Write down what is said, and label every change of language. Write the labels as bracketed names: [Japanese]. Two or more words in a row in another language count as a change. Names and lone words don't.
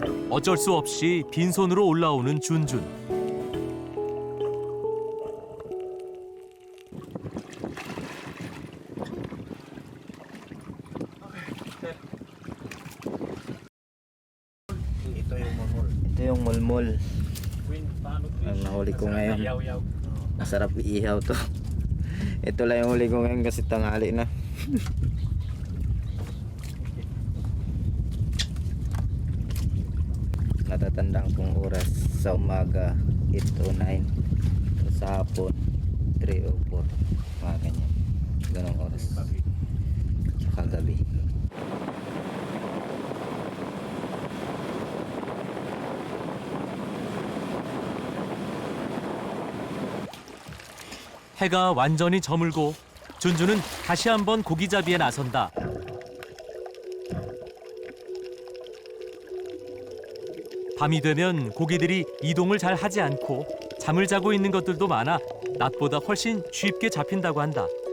[Korean] 어쩔 수 없이 빈손으로 올라오는 준준. [Filipino] Ito yung mulmul. Ang nahuli ko ngayon. Masarap iihaw to. Ito lang yung huli ko ngayon kasi tanghali na. Natatandaan kong oras sa umaga 8:09, sa hapon 3:04, mga ganyan, ganong oras, tsaka gabi. [Korean] 해가 완전히 저물고 준준은 다시 한번 고기잡이에 나선다. 밤이 되면 고기들이 이동을 잘 하지 않고 잠을 자고 있는 것들도 많아 낮보다 훨씬 쉽게 잡힌다고 한다.